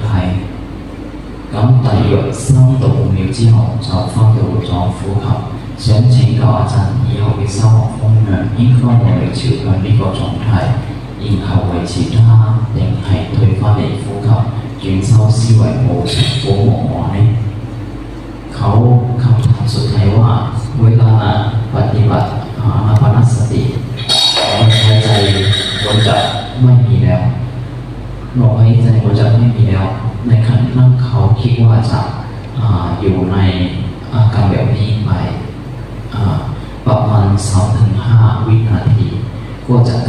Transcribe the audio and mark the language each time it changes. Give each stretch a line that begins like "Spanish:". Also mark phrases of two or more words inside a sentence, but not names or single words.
Cantonese: 咁大約3到5秒之後就翻到咗呼吸。想請教阿陣以後嘅修學方向應該努力朝向呢個狀態，然後維持它，定係退翻嚟呼吸，轉修思維冇重複無我呢？
Thai: เขาคำถามสุดท้ายว่าเวลาปฏิบัติอานาปานสติลมหายใจมันจะไม่มีแล้วลมหายใจมันจะไม่มีแล้ว ในขณะนั้นเขาคิดว่าจะอยู่ในอาการแบบนี้ไปประมาณ 3-5 วินาทีก็จะกลั